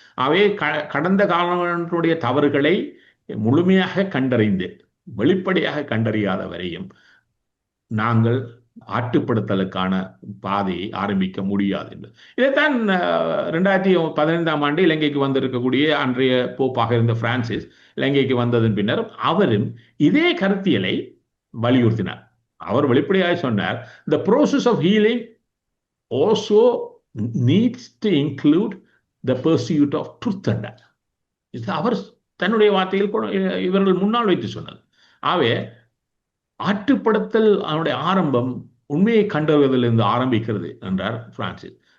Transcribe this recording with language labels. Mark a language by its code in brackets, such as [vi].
[ta] அவை கடந்த காலங்களுடைய தவறுகளை முழுமையாக கண்டறிந்து வெளிப்படையாக கண்டறியாத வரையும் நாங்கள் ஆட்டுப்படுத்தலுக்கான பாதையை ஆரம்பிக்க முடியாது என்று. இதைத்தான் 2015 ஆண்டு இலங்கைக்கு வந்திருக்கக்கூடிய அன்றைய போப்பாக இருந்த பிரான்சிஸ் இலங்கைக்கு வந்ததன் பின்னர் அவரும் இதே கருத்தியலை வலியுறுத்தினார். அவர் வெளிப்படையாக சொன்னார், [en] the process of healing also needs to include the pursuit of truth and dare. [ta] இது அவர் தன்னுடைய வார்த்தையில் இவர்கள் முன்னால் வைத்து சொன்னது. ஆகவே ஆட்டுப்படுத்தல் அவனுடைய ஆரம்பம் உண்மையை கண்டறிவதிலிருந்து ஆரம்பிக்கிறது என்றார் பிரான்சிஸ்.